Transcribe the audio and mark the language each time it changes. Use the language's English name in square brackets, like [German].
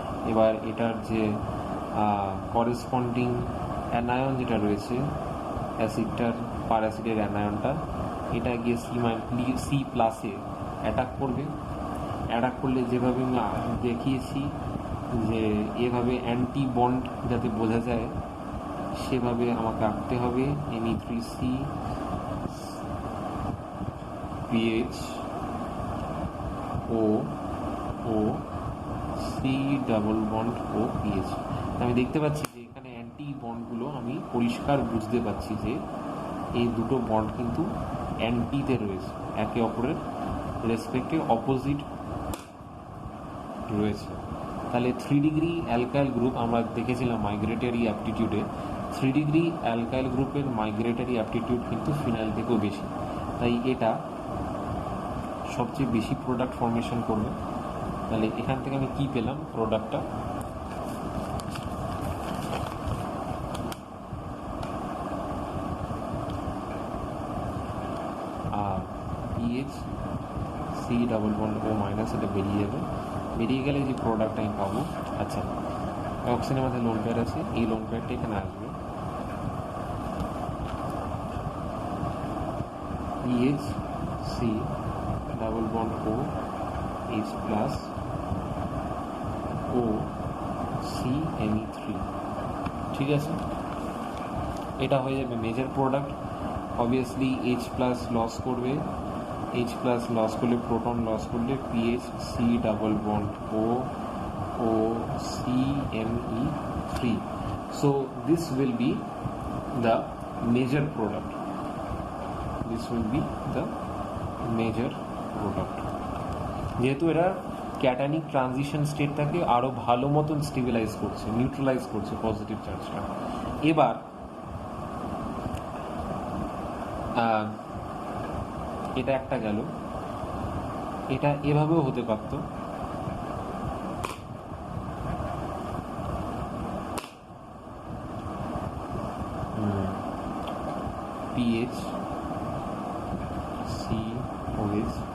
[Bangla] এবার এটার যে করেসপন্ডিং অ্যানায়ন যেটা রয়েছে অ্যাসিডটার, পার অ্যাসিডের অ্যানায়নটা, এটা গিয়ে সি প্লাসে অ্যাটাক করবে। অ্যাটাক করলে যেভাবে আমি দেখিয়েছি যে এভাবে অ্যান্টি বন্ড যাতে বোঝা যায় সেভাবে আমাকে আঁকতে হবে। Me3C PH O C double bond O PH। আমি দেখতে পাচ্ছি যে এখানে অ্যান্টি বন্ডগুলো আমি পরিষ্কার বুঝতে পারছি যে এই দুটো বন্ড কিন্তু অ্যান্টিতে রয়েছে, একে অপরের রেসপেক্টে অপোজিট রয়েছে। তাহলে 3 ডিগ্রি অ্যালকাইল গ্রুপ আমরা দেখেছিলাম মাইগ্রেটরি অ্যাপটিটিউডে, 3 ডিগ্রি অ্যালকাইল গ্রুপের মাইগ্রেটরি অ্যাপটিটিউড কিন্তু ফিনাইল থেকেও বেশি, তাই এটা সবচেয়ে বেশি প্রোডাক্ট ফর্মেশন করবে। তাহলে এখান থেকে আমি কি পেলাম প্রোডাক্টটা, আর PH C double bond O minus, এটা বেরিয়ে যাবে। বেরিয়ে গেলে যে প্রোডাক্ট আমি পাবো, আচ্ছা অক্সিজেনের মধ্যে লোন পেয়ার আছে, এই লোন পেয়ারটা এখানে আসবে। PH C double bond O H plus O C Me3। ঠিক আছে, এটা হয়ে যাবে major product. Obviously H plus loss করবে, H প্লাস লস করলে প্রোটন লস করলে PH C double bond O C Me3। [English] So this will be the major product. This will be the major product. [Bangla] যেহেতু এরা cationic transition স্টেটটাকে আরো ভালো মতন stabilise করছে, neutralise করছে পজিটিভ চার্জটা। এবার এটা একটা গেল, এটা এভাবেও হতে পারত, PH C OH।